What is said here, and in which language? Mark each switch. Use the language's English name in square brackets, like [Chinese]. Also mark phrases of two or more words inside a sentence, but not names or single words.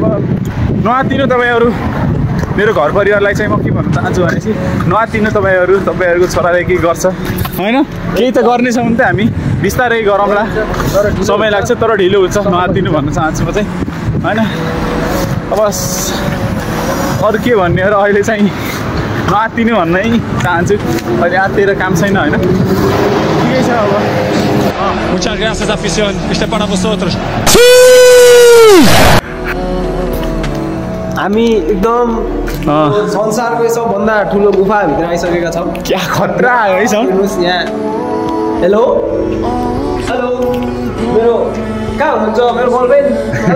[Nepali] नआत्तिनु तपाईँहरू मेरो घर परिवारलाई चाहिँ म के भन्न चाहन्छु भनेपछि नआत्तिनु तपाईँहरूको छोराले के गर्छ होइन केही त गर्नेछ भने त हामी बिस्तारै गरौँला समय लाग्छ तर ढिलो हुन्छ नआत्तिनु भन्न चाहन्छु म चाहिँ होइन अब अरू के भन्ने हो र अहिले चाहिँ नआत्तिनु भन्नै चाहन्छु अहिले आत्तिएर काम छैन होइन ठिकै छ अब [Spanish] Muchas gracias afición, este para vosotros. [Nepali] हामी एकदम संसारकै सबभन्दा ठुलो गुफाभित्र आइसकेका छौँ [Hindi] क्या खतरा है [Nepali] हेर्नुहोस् यहाँ हेलो मेरो कहाँ हुनुहुन्छ मेरो गर्लफ्रेन्ड हेलो